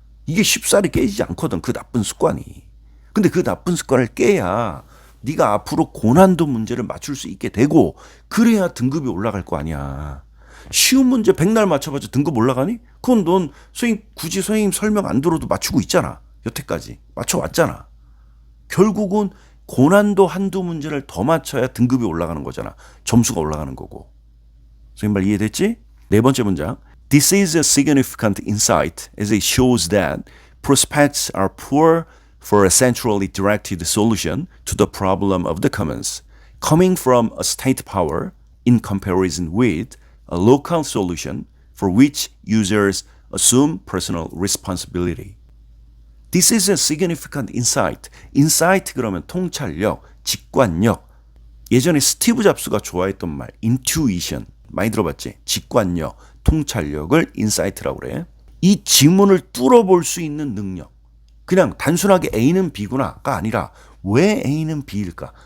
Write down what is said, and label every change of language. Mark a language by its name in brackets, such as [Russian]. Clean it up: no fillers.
[Korean] 이게 쉽사리 깨지지 않거든, 그 나쁜 습관이. 근데 그 나쁜 습관을 깨야 네가 앞으로 고난도 문제를 맞출 수 있게 되고, 그래야 등급이 올라갈 거 아니야. 쉬운 문제 백날 맞춰봤자 등급 올라가니? 그건 넌 굳이 선생님 설명 안 들어도 맞추고 있잖아. 여태까지 맞춰왔잖아. 결국은 고난도 한두 문제를 더 맞춰야 등급이 올라가는 거잖아. 점수가 올라가는 거고. 선생님 말 이해됐지? 네 번째 문장. [English] This is a significant insight as it shows that prospects are poor for a centrally directed solution to the problem of the commons, coming from a state power in comparison with a local solution for which users assume personal responsibility. This is a significant insight. [Korean] insight 그러면 통찰력, 직관력. 예전에 스티브 잡스가 좋아했던 말, intuition. 많이 들어봤지? 직관력, 통찰력을 insight라고 그래. 이 지문을 뚫어볼 수 있는 능력. 그냥 단순하게 A는 B구나가 아니라 왜 A는 B일까?